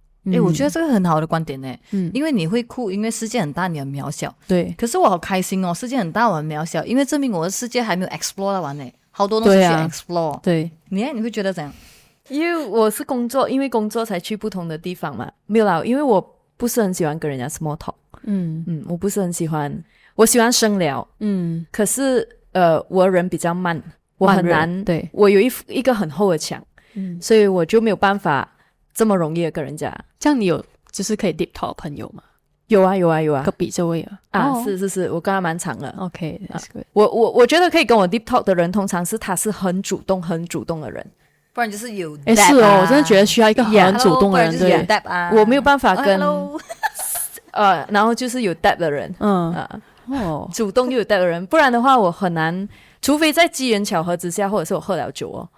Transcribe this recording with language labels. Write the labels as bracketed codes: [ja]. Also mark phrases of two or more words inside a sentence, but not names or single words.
[zh] 我觉得这个很好的观点呢。因为你会哭，因为世界很大，你很渺小。对，可是我好开心哦，世界很大，我很渺小，因为证明我的世界还没有 explore 到完呢，好多东西去 explore。对，你会觉得怎样？因为我是因为工作才去不同的地方嘛。没有啦，因为我不是很喜欢跟人家 [en] small talk。 [zh] 我不是很喜欢，我喜欢深聊。可是我人比较慢，我很难。对，我有一个很厚的墙。所以我就没有办法这么容易的跟人家。这样你有就是可以 [en] deep talk [zh] 的朋友吗？有啊，隔壁这位啊。是，我跟他蛮长了。 [en] OK， that's good。 [zh] 我觉得可以跟我 [en] deep talk [zh] 的人，通常是他是很主动的人，不然就是有是哦，我真的觉得需要一个很主动的人。对，我没有办法跟然后就是有 depth 的人。主动又有 depth 的人，不然的话我很难，除非在机缘巧合之下，或者是我喝了酒哦，